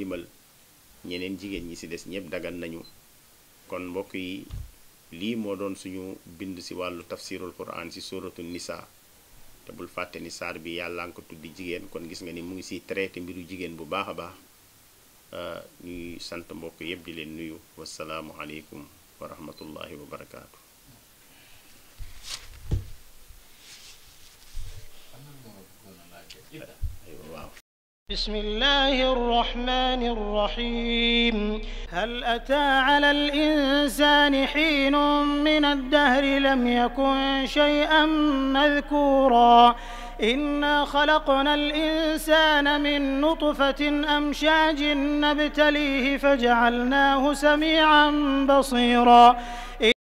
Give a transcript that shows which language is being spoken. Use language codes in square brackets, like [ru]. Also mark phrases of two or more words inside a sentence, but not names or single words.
[wo] limal ñeneen jigéen ñi ci des ñépp dagan nañu kon mbokk yi lii moo doon suñu bind ci wàllu tafsirul quran ci suratu nisa te bul fàtte ni saar bi yàlla nga ko tuddi jigéen kon gis nga ni mu ngi ci traité mbiru jigéen bu baax a baax ñuy sant mbokk yépp di leen nuyu [ar] والسلام عليكم ورحمة الله وبركاته. بسم الله الرحمن الرحيم هل أتى على الإنسان حين من الدهر لم يكن شيئا مذكورا إنا خلقنا الإنسان من نطفة أمشاج نبتليه فجعلناه سميعا بصيرا